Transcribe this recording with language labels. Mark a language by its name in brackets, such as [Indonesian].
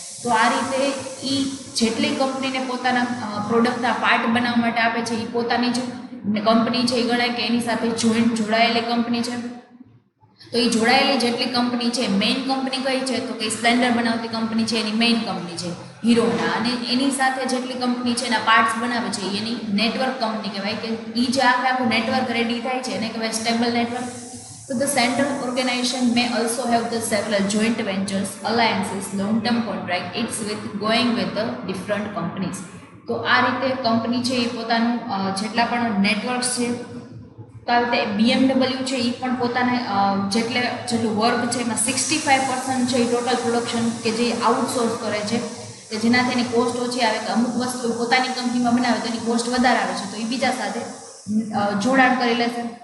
[Gujarati] તો આ રીતે એ જેટલી કંપનીને પોતાના પ્રોડક્ટના પાર્ટ બનાવવા માટે આપે છે એ પોતાની જ કંપની છે એ ગણાય કે એની સાથે જોડાયેલી કંપની છે. તો એ જોડાયેલી જેટલી કંપની છે, મેઇન કંપની કઈ છે? તો કે સ્પ્લેન્ડર બનાવતી કંપની છે એની મેઇન કંપની છે હીરોના, અને એની સાથે જેટલી કંપની છે એના પાર્ટ્સ બનાવે છે એની નેટવર્ક કંપની કહેવાય. કે એ જે આખું નેટવર્ક રેડી થાય છે એને કહેવાય stable network. [English] So the central organization may also have the several joint ventures, alliances, long-term contract. It's with the different companies. [Gujarati] તો આ રીતે કંપની છે એ પોતાનું જેટલા પણ નેટવર્ક્સ છે, તો આ રીતે BMW છે એ પણ પોતાના જેટલું વર્ક છે એમાં 65% છે એ ટોટલ પ્રોડક્શન કે જે આઉટસોર્સ કરે છે, કે જેનાથી એની કોસ્ટ ઓછી આવે. કે અમુક વસ્તુ પોતાની કંપનીમાં બનાવે તો એની કોસ્ટ વધારે આવે છે, તો એ બીજા સાથે જોડાણ કરી લેશે.